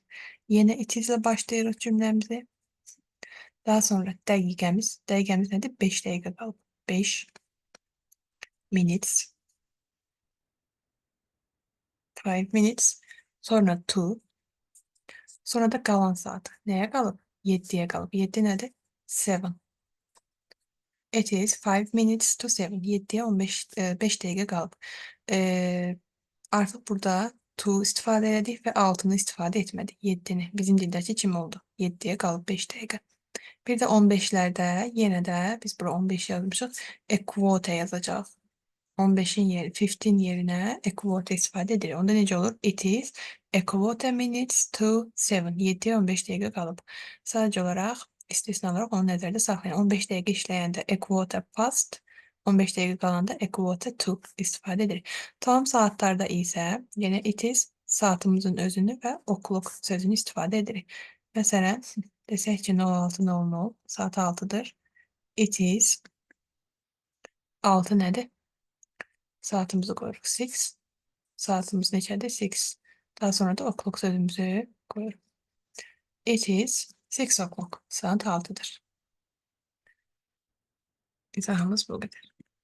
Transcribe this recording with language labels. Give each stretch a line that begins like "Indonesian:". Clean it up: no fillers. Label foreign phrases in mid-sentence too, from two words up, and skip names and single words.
Azerbaijani: Yenə
English: it is'lə
Azerbaijani: başlayırıq cümləmizi. Daha sonra dəqiqəmiz nədir? 5 dəqiqə qalıb. 5 minutes. 5 minutes. Sonra to. Sonra da qalan saat. Nəyə qalıb? 7'ye qalıb. 7 nədir? 7.
English: It is 5 minutes to 7.
Azerbaijani: 7'ye 5 dəqiqə qalıb. Artıq burada to istifadə etdik və 6'nı istifadə etmədik. 7'ni. Bizim dildəki kim oldu? 7'ye qalıb 5 dəqiqə. Bir də 15'lərdə yenə də biz bura 15 yazmışıq.
English: A quarter
Azerbaijani: yazacaq. 15'in yeri, 15 yerinə
English: a quarter
Azerbaijani: istifadə edirik. Onda necə olur?
English: It is a quarter minutes to 7.
Azerbaijani: 7'ye 15 dəqiqə qalıb. Sadəcə olaraq istisna olaraq onu nəzərdə saxlayın. 15 dəqiqə işləyəndə
English: a quarter past,
Azerbaijani: 15 dəqiqə qalanda
English: a quarter to
Azerbaijani: istifadə edirik. Tam saatlarda isə yenə
English: it is
Azerbaijani: saatımızın özünü və o'clock sözünü istifadə edirik. Məsələn, desək ki 06:00 saat 6'dır.
English: It is
Azerbaijani: 6 nədir?
Turkish: Saatimizi koyuyoruz.
Azerbaijani: 6. Saatimiz neçədir? 6.
Turkish: Daha sonra da o'clock sözümüzü koyuyoruz.
English: It is 6 o'clock.
Azerbaijani: Saat 6'dır. İzahımız
Turkish: bu kadar.